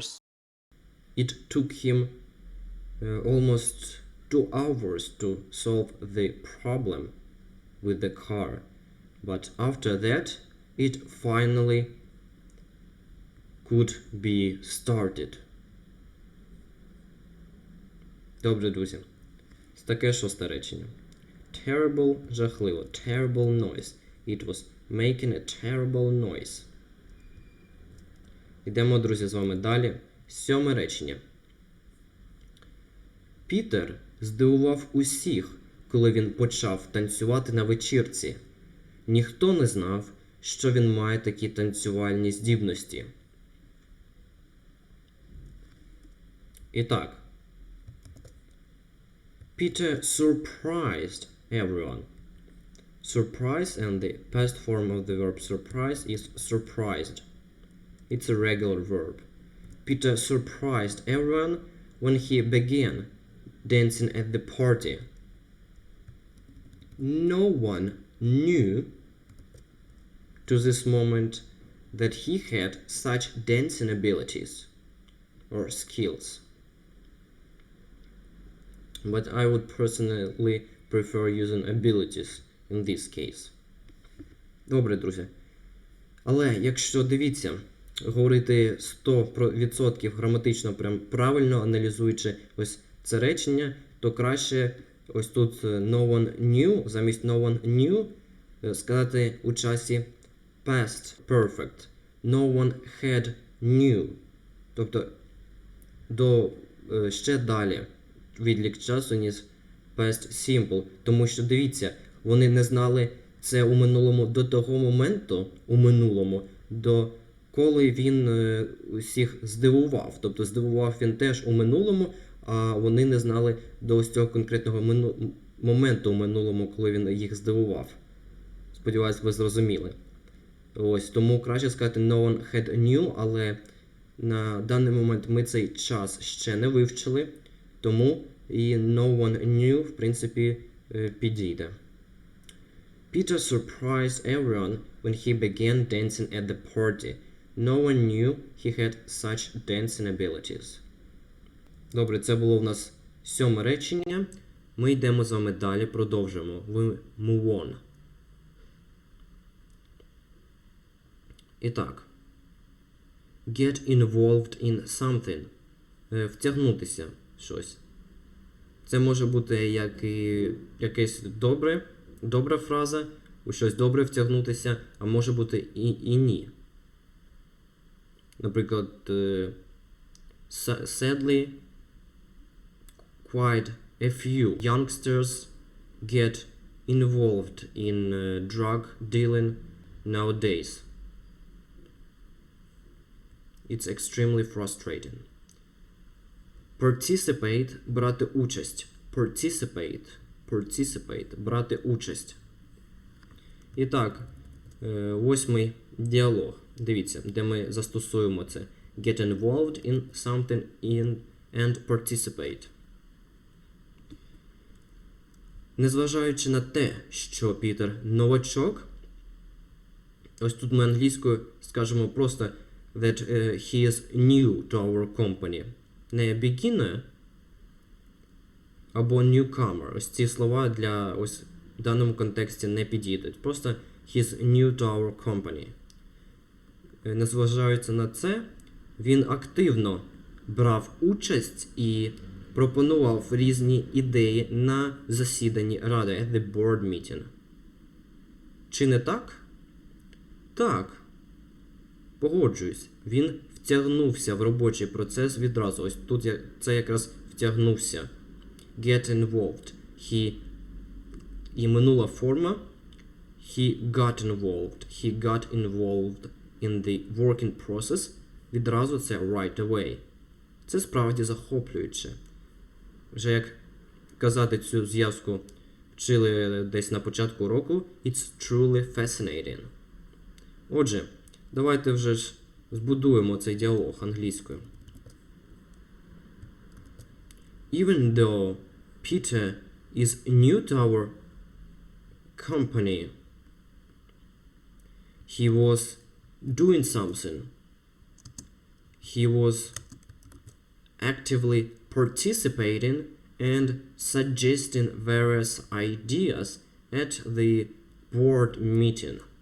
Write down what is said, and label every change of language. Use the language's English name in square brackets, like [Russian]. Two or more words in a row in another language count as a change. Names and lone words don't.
[English] It took him almost 2 hours to solve the problem with the car, but after that it finally could be started. [Ukrainian] Добре, друзі. Таке 6-те речення. Terrible – жахливо. [English] Terrible noise. It was making a terrible noise. [Ukrainian] Йдемо, друзі, з вами далі. 7-ме речення. Пітер здивував усіх, коли він почав танцювати на вечірці. Ніхто не знав, що він має такі танцювальні здібності. Итак, [English] Peter surprised everyone. Surprise, and the past form of the verb surprise is surprised. It's a regular verb. Peter surprised everyone when he began dancing at the party. No one knew to this moment that he had such dancing abilities or skills. But I would personally prefer using abilities in this case. [Ukrainian] Добре, друзі. Але якщо, дивіться, говорити 100% граматично прям правильно, аналізуючи ось це речення, то краще ось тут [English] no one knew, [Ukrainian] замість [English] no one knew [Ukrainian] сказати у часі [English] past perfect. No one had knew. [Ukrainian] Тобто ще далі відлік часу, ніж [English] past simple. [Ukrainian] Тому що, дивіться, вони не знали це у минулому до того моменту, коли він усіх здивував. Тобто здивував він теж у минулому, а вони не знали до ось цього конкретного моменту у минулому, коли він їх здивував. Сподіваюсь, ви зрозуміли. Ось, тому краще сказати [English] no one had knew, [Ukrainian] але на даний момент ми цей час ще не вивчили, тому і [English] no one knew, [Ukrainian] в принципі, підійде. [English] Peter surprised everyone when he began dancing at the party. No one knew he had such dancing abilities. [Ukrainian] Добре, це було в нас 7 речення. Ми йдемо з вами далі, продовжуємо. [English] We move on. [Ukrainian] І так. [English] Get involved in something. [Ukrainian] Втягнутися в щось. Це може бути як і якесь добра фраза, у щось добре втягнутися, а може бути і ні. Наприклад, [English] sadly, quite a few youngsters get involved in drug dealing nowadays. It's extremely frustrating. Participate – [Ukrainian] брати участь. Participate – брати участь. І так, 8-й діалог. Дивіться, де ми застосуємо це. [English] Get involved in something and participate. [Ukrainian] Незважаючи на те, що Пітер новачок, ось тут ми англійською скажемо просто [English] that he is new to our company. [Ukrainian] Не beginner, або newcomer. Ось ці слова для ось в даному контексті не підійдуть. [English] Просто he is new to our company. [Ukrainian] Незважаючи на це, він активно брав участь і пропонував різні ідеї на засіданні ради, [English] at the board meeting. [Ukrainian] Чи не так? Так. Погоджуюсь. Він втягнувся в робочий процес відразу. Ось тут це якраз втягнувся. [English] Get involved. [Ukrainian] І минула форма. [English] He got involved. He got involved in the working process. [Ukrainian] Відразу це [English] right away. [Ukrainian] Це справді захоплююче. Вже як казати цю зв'язку вчили десь на початку року. [English] It's truly fascinating. [Ukrainian] Отже, давайте вже ж збудуємо цей діалог англійською. [English] Even though Peter is new to our company, he was doing something. He was actively participating and suggesting various ideas at the board meeting.